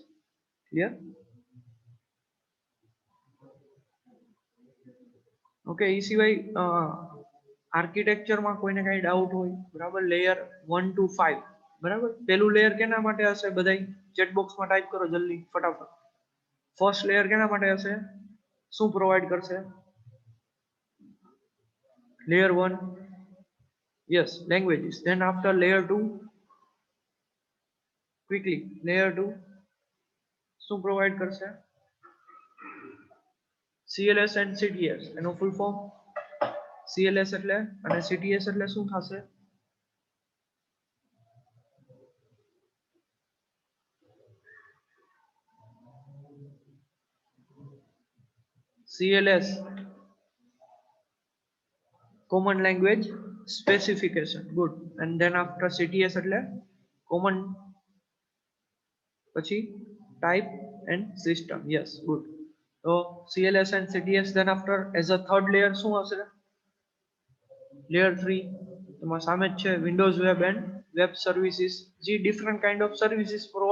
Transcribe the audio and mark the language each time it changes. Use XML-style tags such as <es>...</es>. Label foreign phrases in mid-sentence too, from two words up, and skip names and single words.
<gu>ક્લિયર? ઓકે. એ સિવાય આર્કિટેક્ચરમાં કોઈને કાંઈ ડાઉટ હોય બરાબર. લેયર 1 to 5 બરાબર. પેલું લેયર કેના માટે હશે બધાય ચેટ બોક્સમાં ટાઈપ કરો જલ્દી ફટાફટ. ફર્સ્ટ લેયર કેના માટે હશે? શું પ્રોવાઈડ કરશે?</gu> <en>Layer 1, yes, languages. Then after layer 2, quickly, layer 2,</en> <gu>શું પ્રોવાઈડ કરશે?</gu> <en>CLS and CTS.</en> <gu>એનો ફૂલ ફોર્મ CLS એટલે અને CTS એટલે શું થશે?</gu> <en>CLS common language specification. Good. And then after CTS</en> <gu>એટલે કોમન પછી</gu> <en>type and system. Yes, good. So CLS and CTS, then after as a third layer</en> <gu>શું હશે? Layer 3 તમારા સામે જ છે,</gu> <en>Windows Web and Web Services, જે different kind of services provide</en>